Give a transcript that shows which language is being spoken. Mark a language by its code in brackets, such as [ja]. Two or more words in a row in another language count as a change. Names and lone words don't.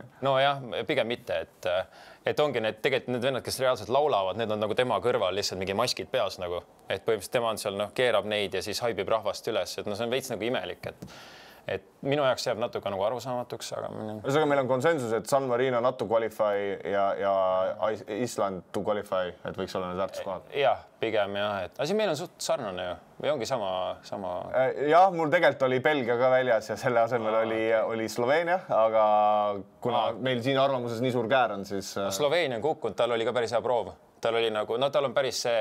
[et] No jah, pigem mitte, et ongi tegelikult need vennad, kes reaalselt laulavad, need on nagu tema kõrval lihtsalt mingi maskid peas nagu. Et põhimõtteliselt tema on seal, keerab neid ja siis haibib rahvast üles, et see on veits nagu imelik, et minu jaoks jääb natuke nagu arusaamatuks, aga... Ühesõnaga meil on konsensus, et San Marino [en] not to qualify [et] ja Island [en] to qualify, [et] et võiks olla need väärtuskohad. Jah, pigem jah, et asi meil on suht sarnane ju, või ongi sama... Jah, mul tegelikult oli Belgia ka väljas ja selle asemel oli Sloveenia, aga kuna meil siin arvamuses nii suur käär on, siis... Sloveenia on kukkunud, tal oli ka päris hea proov. Tal oli nagu, tal on päris see...